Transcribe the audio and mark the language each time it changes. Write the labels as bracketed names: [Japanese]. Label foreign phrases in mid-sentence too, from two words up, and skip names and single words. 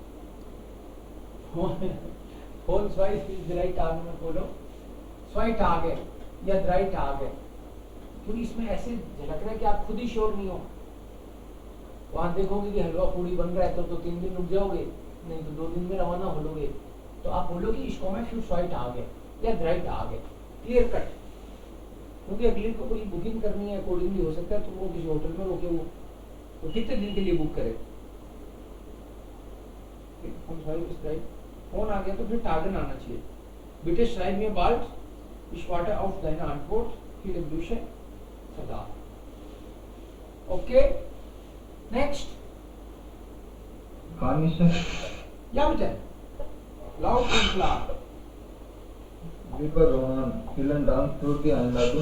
[German] Von 2 bis 3 Tage [Hindi] में बोलो. [German] 2 Tage या 3 Tage. [Hindi] क्योंकि इसमें ऐसे झलक रहा है कि आप खुद ही श्योर नहीं हो. वहां देखोगे कि हलवा पूरी बन रहा है तो 3 दिन रुक जाओगे, नहीं तो 2 दिन में रवाना हो लोगे. तो आप बोलोगे इसको मैं फिर 2 Tage या 3 Tage. [English] clear cut. [Hindi] क्योंकि अगले को कोई बुकिंग करनी है अकॉर्डिंगली हो सकता है तो वो किसी होटल में रोके, वो कितने दिन के लिए बुक करे. फोन आ गया तो फिर टागन आना चाहिए. [German] bitte schreib mir bald Ich warte auf deine Antwort. Viele Grüße. [Hindi] Sada. Okay. [English] Next. [German] Kann ich Ja, bitte. Laut und klar. Lieber Roman, vielen Dank für die Einladung.